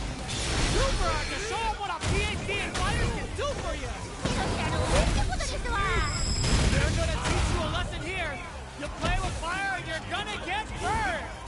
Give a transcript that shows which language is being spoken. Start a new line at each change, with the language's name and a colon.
English: Super hard to show them what a PhD in fighters can do for you.
Japanese: 手のひらの上ってことですわ。
English: They're gonna teach you a lesson here. You play with fire and you're gonna get burned.